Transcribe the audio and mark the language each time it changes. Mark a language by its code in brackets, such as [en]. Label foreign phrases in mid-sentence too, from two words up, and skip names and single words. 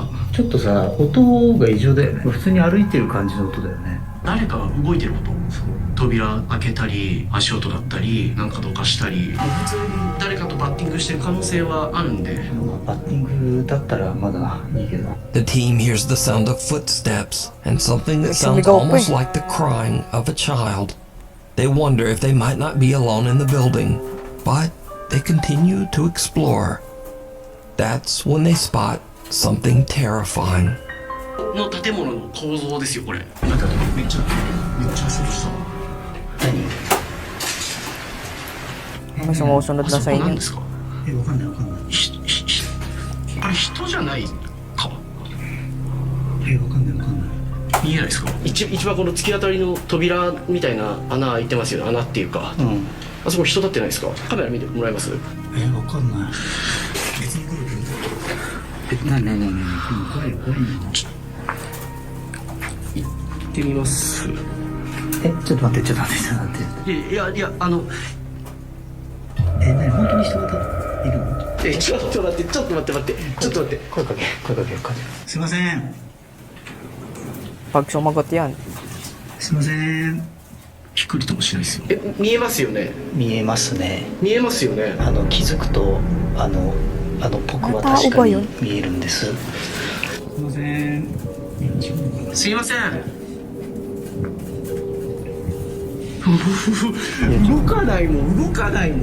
[ja] ちょっとさ音が異常だよね普通に歩いてる感じの音だよね誰かが動いてること扉開けたり足音だったりなんかどかしたり普通に誰かとバッティングしてる可能性はあるんでバッティングだったらまだいいけど [en] The team hears the sound of footsteps and something that sounds almost like the crying of a child. They wonder if they might not be alone in the building, but they continue to explore. That's when they spot something terrifying. [ja] の建物の構造ですよこれなんかめっちゃ足音した [tl] May sumusunod na sa [ja] 何 [tl] inyo. [ja] ですかわかんないこれ人じゃないかわかんない見えないですか一番この突き当たりの扉みたいな穴開いてますよね穴っていうか、あそこ人立ってないですかカメラ見てもらえますわかんない別に来るけど何怖い行ってみますちょっと待っていや何本当に人がいるのちょっと待って声かけすいません [tl] Pag sumagot yan. [ja] すいません。びっくりともしないですよ。見えますよね。見えますね。見えますよね。気づくと僕は確かに見えるんです。すいません。すいません。動かないもん、動かないもん。